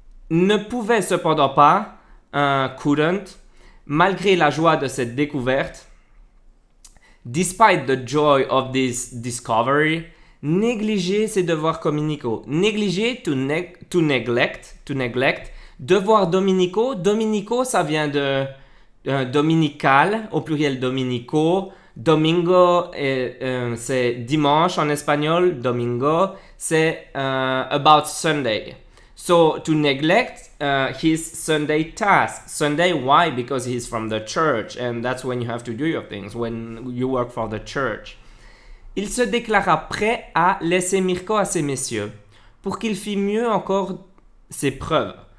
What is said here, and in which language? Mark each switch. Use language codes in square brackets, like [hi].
[fr] Ne pouvait cependant pas, [en] couldn't, [fr] malgré la joie de cette découverte, [en] despite the joy of this discovery, [fr] négliger ses devoirs communicaux. Négliger, [en] to neglect. [fr] Devoirs dominicaux. Dominico, ça vient de dominical, au pluriel dominico. Domingo, c'est dimanche en espagnol. Domingo, c'est [en] about Sunday. So, to neglect his Sunday task. Sunday, why? Because he's from the church, and that's when you have to do your things, when you work for the church. [fr] Il se déclara prêt à laisser Mirko à ces messieurs, pour qu'il fît mieux encore ses preuves.